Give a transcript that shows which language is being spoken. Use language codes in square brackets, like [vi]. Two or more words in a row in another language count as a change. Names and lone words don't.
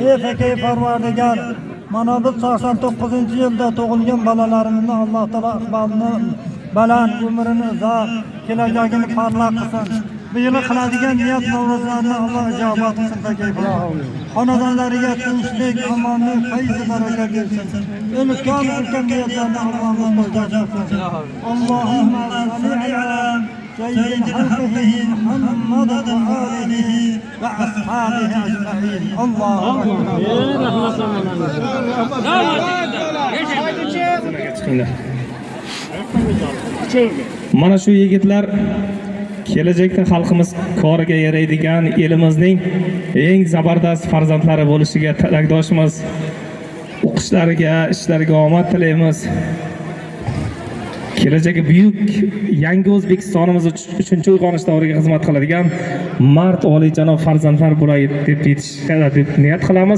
[uz] Ey fakay Parvardigor, mana biz 89-yilda tug'ilgan bolalarimizni Alloh taolo iqbolini baland, umrini uzoq, kelajagini parlaq qilsin. Bu yili qiladigan niyat Navro'zlarni Alloh ijobat qilsin fakay Parvardigor. Xonadonlariga tinchlik, omonlik, fayz baraka bersin. Ulkan niyatlarni Allohga muhtoj qilsin. [ar] اللهم صل على سيد خلقه محمد وآله وأصحابه أجمعين. الله أكبر. [uz] chiqinglar. Mana shu yigitlar kelajakda xalqimiz koriga yaraydigan elimizning eng zabardast farzandlari bo'lishiga tilakdoshmiz. O'qishlariga, ishlariga omad tilaymiz. Kelajagi buyuk yangi O'zbekistonimiz uchinchi uyg'onish davriga xizmat qiladigan mard oliyjanob farzandlar bo'ladi deb niyat qilamiz.